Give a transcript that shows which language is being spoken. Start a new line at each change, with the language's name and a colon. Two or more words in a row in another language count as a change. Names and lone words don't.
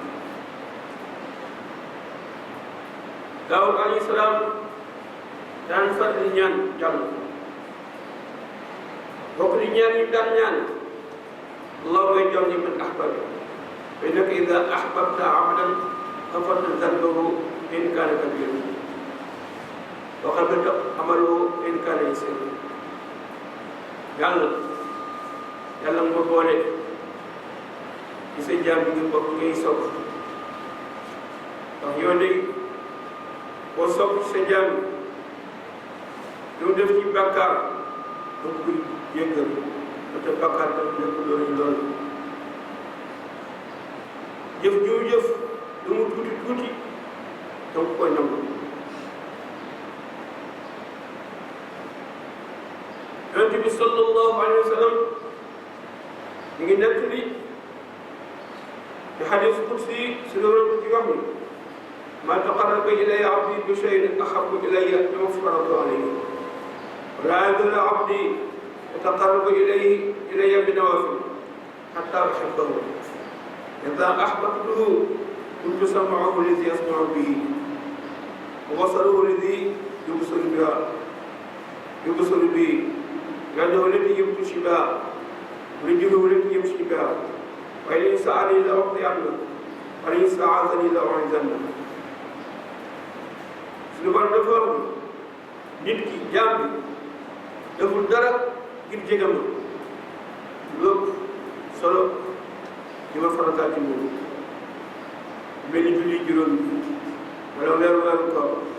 Wolof: Daawud
Arabic: عليه السلام
Wolof: daan fàttali ñaan jàll bokk di ñaan yi daan ñaan
Arabic: اللهم اجعلني من أحببت فإنك إذا أحببت عبدا غفرت ذنبه إن كان كبيرا وقبلت عمله إن كان يسيرا
Wolof: yàlla nga boole ci sa jaam bi nga bokk ngay sopp ndax yow de boo sopp ci sa jaam lu def ci bàkkaar da nga koy jéggal te bàkkaar daf nekk loolu jëf jiw jëf lu mu tuuti tuuti da nga koy nangu Yonent bi
Arabic: صلى الله عليه وسلم
Wolof: mi ngi nettali
Arabic: في حديث قدسي سنورة الجوامي ما تقرب إلي عبدي بشيء أحب إلي مما افترضت عليه ولا يزال عبدي يتقرب إلي بنوافل حتى أحبه إذا أحببته كنت سمعه الذي يسمع به وبصره الذي يبصر به يده التي يمشي بها
Wolof: ورجله التي يمشي بها waaye li saani la wax yàlla wala in saazani la u'izanna suñu borom dafa wax nit ki jaam bi deful dara ngir jege ma lépp solo li ma farataal ci moom mel ni julli juróom wala weeru koor